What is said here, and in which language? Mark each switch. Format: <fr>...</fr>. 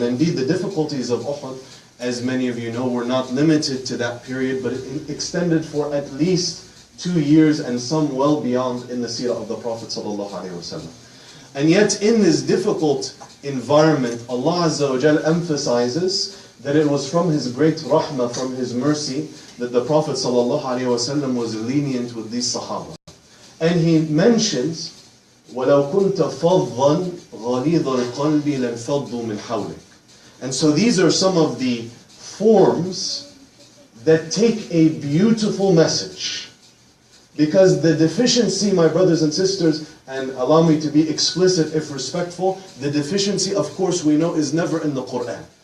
<en>And indeed the difficulties of Uhud, as many of you know, were not limited to that period, but it extended for at least 2 years and some well beyond in the seerah of the Prophet ﷺ. And yet in this difficult environment, Allah Azza wa Jal emphasizes that it was from His great rahmah, from His mercy, that the Prophet ﷺ was lenient with these Sahaba. And He mentions,</en> <ar>وَلَوْ كُنْتَ فَضًّا غَلِيظَ الْقَلْبِ لَانْفَضُّوا مِنْ حَوْلِكَ.</ar> <en>And so these are some of the forms that take a beautiful message. Because the deficiency, my brothers and sisters, and allow me to be explicit if respectful, the deficiency, of course, we know is never in the Quran.</en>